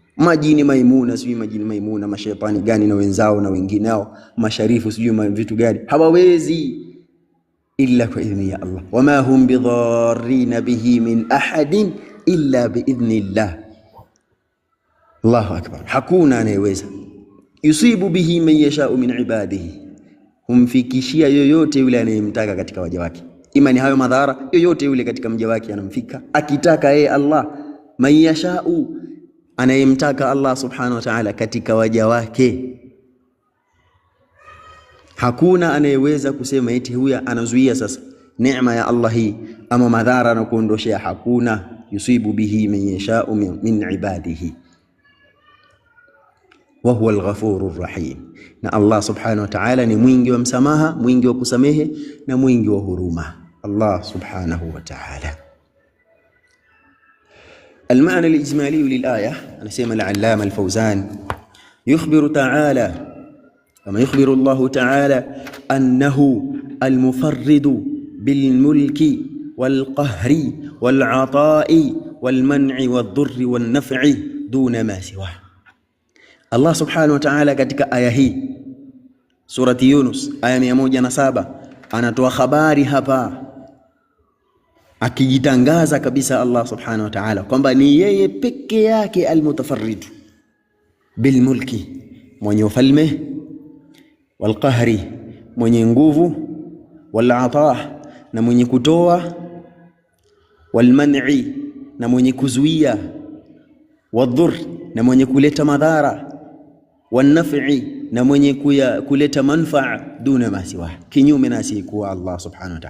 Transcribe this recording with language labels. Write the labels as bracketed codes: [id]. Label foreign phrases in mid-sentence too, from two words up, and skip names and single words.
[sw] Majini Maimuna, sijui majini Maimuna, mashaitani gani na wenzao na wengineo, masharifu sijui vitu gani, hawawezi illa kwa idhni ya Allah. [ar] وما هم بضار به من أحد إلا بإذن الله. الله أكبر, [sw] hakuna anayeweza. [ar] يصيب به من يشاء من عباده, [sw] humfikishia yoyote yule anayemtaka katika waja wake. Imani hayo madhara, yoyote yule katika mja wake anamfika akitaka yeye Allah. [ar] من يشاء, [sw] anayemtaka [ar] الله سبحانه وتعالى [sw] katika waja wake. Hakuna anayeweza kusema eti huyu anazuia sasa neema ya Allah hii ama madhara na kuondoshia, hakuna. [ar] يصيب به من يشاء من عباده وهو الغفور الرحيم, [sw] na [ar] الله سبحانه وتعالى [sw] ni mwingi wa msamaha, mwingi wa kusamehe na mwingi wa huruma. [ar] الله سبحانه وتعالى. المعنى الإجمالي للآية، أنا سيما العلامة الفوزان يخبر تعالى كما يخبر الله تعالى أنه المفرد بالملك والقهر والعطاء والمنع والضر والنفع دون ما سواه. الله سبحانه وتعالى [sw] katika aya hii surati Yunus aya 107 anatoa habari hapa, akijitangaza kabisa [ar] الله سبحانه وتعالى [sw] kwamba ni yeye peke yake [ar] المتفرد بالملك, [sw] mwenye ufalme, walqahri, mwenye nguvu, walata, na mwenye kutoa, walman'i, na mwenye kuzuia, wadhur, na mwenye kuleta madhara, wanaf'i, na mwenye kuleta manfaa, [ar] دون ما سوى, [sw] kinyume na asiyekuwa [ar] الله سبحانه وتعالى.